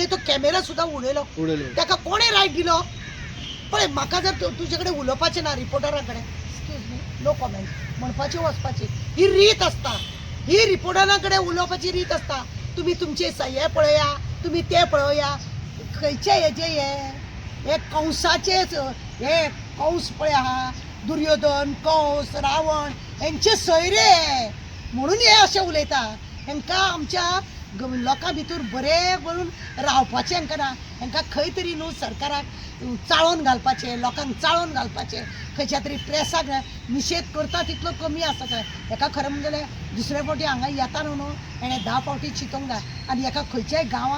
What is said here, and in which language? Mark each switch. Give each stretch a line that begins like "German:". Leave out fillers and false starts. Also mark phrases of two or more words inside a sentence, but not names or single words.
Konkani: तो कॅमेरा सुद्दां उडयलो ताका कोणें रायट दिलो पळय म्हाका जर तुजे कडेन उलोवपाचें ना रिपोर्टरा कडेन
English: excuse me no comment
Konkani: म्हणपाचें वचपाची ही रीत आसता ही रिपोर्टरा कडेन उलोवपाची रीत आसता तुमी तुमचे हे पळया तुमी ते पळोवया खंयचे हेजे हे कंसाचेच हे कंस पळय आहा दुर्योधन कंस रावण हेंचे सैरे म्हणून हे अशें उलयता हेंकां आमच्या लोकां भितर बरें म्हणून रावपाचें हेंकां ना हेंकां खंय तरी न्हू सरकाराक चाळोवन घालपाचें लोकांक चाळोवन घालपाचें खंयच्या तरी प्रेसाक निशेध करता तितलो कमी आसा थंय हेका खरें म्हणजे जाल्यार दुसरे फावटी हांगा येता न्हू हेणें 10 फावटी चिंतूंक जाय आनी हेका खंयच्याय गांवांत